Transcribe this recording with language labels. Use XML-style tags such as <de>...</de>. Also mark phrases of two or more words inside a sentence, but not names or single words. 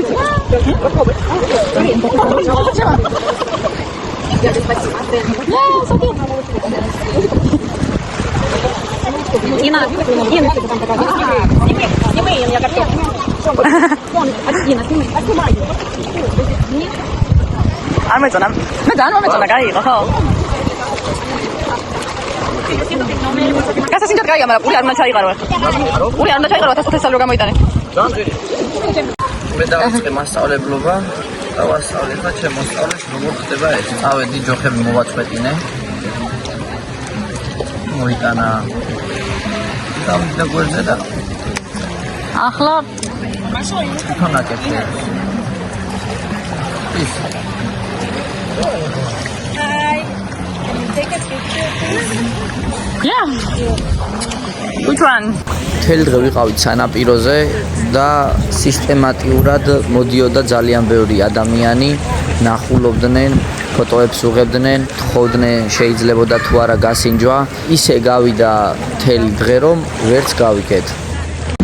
<ru>Попробуй. Ина, сними меня картошку. Ина, сними.</ru> <ka>არ მეწონა. მე ძალიან მომეწონა, გაიგო ხო? გასასინჯად გაიგო, მაგრამ პური არ უნდა ჩაიყარო. პური არ უნდა ჩაიყარო, 1500 რო გამოიტანე. მე დავიწყე მასწავლებლობა და ვასწავლე ხა ჩემ მოსწავლეს როგორ ხდება ეს. წავედი ჯოხები მოვაწყვეტინე. მოიტანა და გვერდზე და ახლა თონაკეთე. ის</ka> <en>Yeah. Which one?</en> <ka>მთელი დღე ვიყავით სანაპიროზე და სისტემატიურად მოდიოდა ძალიან ბევრი ადამიანი, ნახულობდნენ, ფოტოებს უღებდნენ, თხოვდნენ შეიძლებოდა თუ არა გასინჯვა. ისე გავიდა მთელი დღე რომ ვერც გავიკეთ.</ka>